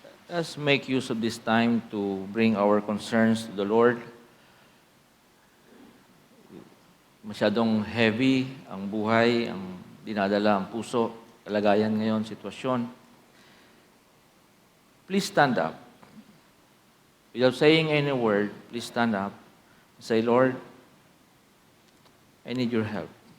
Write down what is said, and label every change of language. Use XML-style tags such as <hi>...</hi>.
<en>Let's make use of this time to bring our concerns to the Lord.</en> <tl>Masyadong heavy ang buhay, ang dinadala ang puso, kalagayan ngayon, sitwasyon.</tl> <en>Please stand up. Without saying any word, please stand up and say, Lord, I need your help.</en>